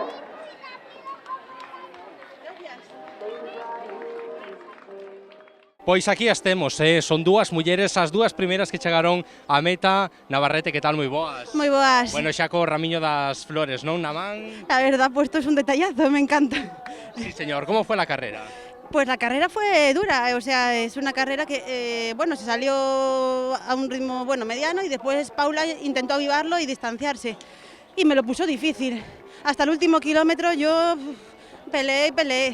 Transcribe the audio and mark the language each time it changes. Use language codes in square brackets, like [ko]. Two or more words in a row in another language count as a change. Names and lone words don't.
[gl] Pois aquí as temos, son dúas mulleres, as dúas primeiras que chegaron á meta. Navarrete, que tal? Moi boas. Moi boas. Bueno, xa co ramiño das flores, non, na man? [es] La verdad, pues esto es un detallazo, me encanta. Sí, señor. [gl] Como foi a carrera? [es] Pues la carrera fue dura, o sea, es una carrera que, bueno, se salió a un ritmo, bueno, mediano y después Paula intentó avivarlo y distanciarse. Y me lo puso difícil. Hasta el último kilómetro yo peleé y peleé.